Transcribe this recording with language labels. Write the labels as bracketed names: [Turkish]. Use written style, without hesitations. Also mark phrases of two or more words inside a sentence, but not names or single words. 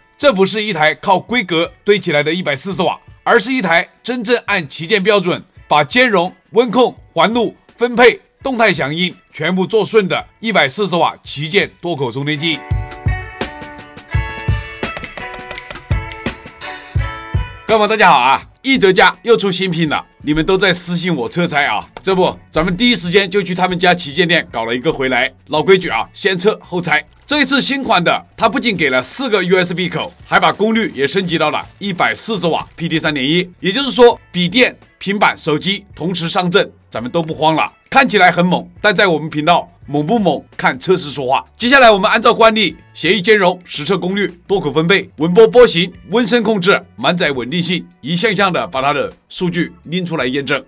[Chinese] 這不是一台靠規格堆起來的140瓦，而是一台真正按旗艦標準把兼容、溫控、環路、分配、動態響應全部做順的140瓦旗艦多口充電器。各位朋友大家好啊！奕澤家又出新品了，你们都在私信我車拆啊，这不咱们第一时间就去他们家旗艦店搞了一個回來。老規矩啊，先測後拆。這一次新款的，它不僅給了4個 USB 口，還把功率也升級到了140瓦 PD 3.1，也就是說筆電、平板、手機同時上陣，咱們都不慌了。看起來很猛，但在我們頻道猛不猛看測試說話。接下來我們按照慣例，協議兼容、實測功率、多口分配、穩波波形、溫升控制、滿載穩定性，一項項的把它的數據拎出來驗證。